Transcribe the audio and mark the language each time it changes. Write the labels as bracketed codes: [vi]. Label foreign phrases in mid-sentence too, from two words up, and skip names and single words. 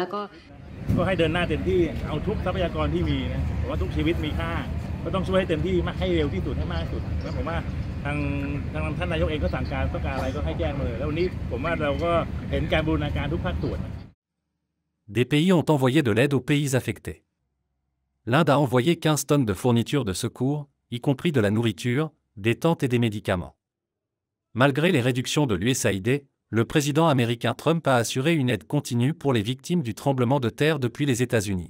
[th] ก็ให้เดินหน้าเต็มที่เอาทุกทรัพยากรที่มีนะผมว่าทุกชีวิตมีค่าก็ต้องช่วยให้เต็มที่ให้เร็วที่สุดให้มากที่สุดแล้วผมว่าทางท่านนายกเองก็สั่งการต้องการอะไรก็ให้แจ้งมาเลยแล้ววันนี้ผมว่าเราก็เห็นการบูรณาการทุกภาคส่วน [fr] Des pays ont envoyé de l'aide aux pays affectés. L'Inde a envoyé 15 tonnes de fournitures de secours, y compris de la nourriture, des tentes et des médicaments. Malgré les réductions de l'USAID, le président américain Trump a assuré une aide continue pour les victimes du tremblement de terre depuis les États-Unis.